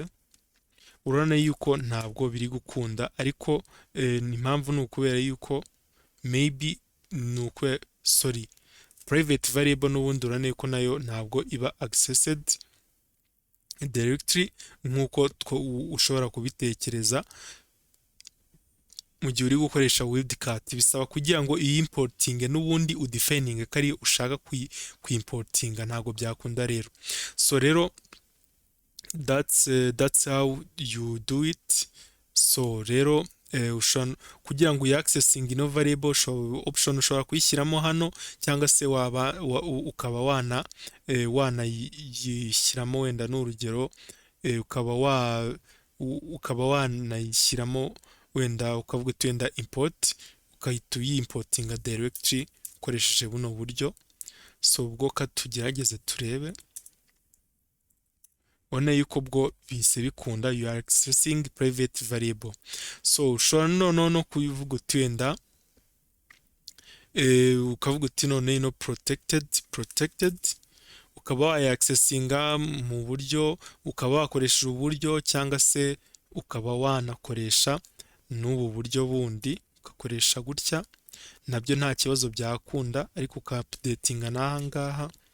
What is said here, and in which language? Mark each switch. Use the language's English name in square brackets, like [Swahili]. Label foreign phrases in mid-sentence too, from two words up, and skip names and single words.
[Kinyarwanda] Urabona yuko ntabwo biri gukunda, ariko impamvu ni ukubera yuko maybe ni uko [English] private variable [Kinyarwanda] n'ubundi urabona yuko nayo ntabwo iba [English] accessed directly [Kinyarwanda] nk'uko ushobora kubitekereza mu gihe uri gukoresha wildcat. Bisaba kugira ngo iyi importing n'ubundi udefining ko ari ushaka kuimportinga, ntabwo byakunda rero. [English] So rero that's how you do it. [Kinyarwanda] So rero kugira ngo uyaccessing ino [English] variable option [Kinyarwanda] ushobora kuyishyiramo hano, cyangwa se ukaba wanayishyiramo wenda n'urugero, ukaba wanayishyiramo wenda ukavuga uti wenda import, ukahita uyimportinga directly ukoresheje buno buryo. So ubwo katugerageze turebe, ubona yuko bwo bise bikunda, [English] you are accessing private variable. [Kinyarwanda] So ushobora no kubivuga uti wenda ukavuga uti none ino protected, ukaba wayaccessinga mu buryo, ukaba wakoresha uburyo, cyangwa se ukaba wanakoresha n'ubu buryo bundi, ugakoresha gutya, nabyo nta kibazo byakunda, ariko uka-updatinga n'aha ngaha.